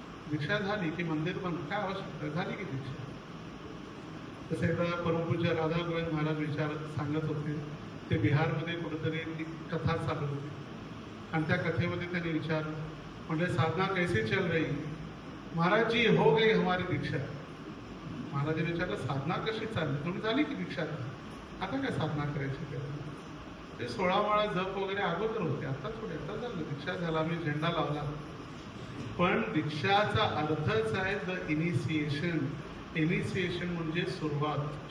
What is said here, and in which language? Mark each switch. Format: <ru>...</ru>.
<mr>दीक्षा झाली की मंदिर बंद, काय आवश्यकता, झाली की दीक्षा. तसे एकदा परमपूज्य राधा गोविंद महाराज सांगत होते, ते बिहारमध्ये कुठेतरी कथा चालू होती आणि त्या कथेमध्ये त्यांनी विचारलं, म्हणजे</mr> <hi>साधना कैसी चल रही? महाराज जी हो गई हमारी दीक्षा.</hi> <mr>महाराजांनी विचारलं, साधना कशी चालली? तुम्ही झाली की दीक्षा, आता काय साधना करायची? ते 16 माळा जप वगैरे अगोदर होते, आता थोडे, आता झालं, दीक्षा झाला, मी झेंडा लावला. पण दीक्षाचा अर्थच आहे द इनिशिएशन. इनिशिएशन म्हणजे सुरुवात.</mr>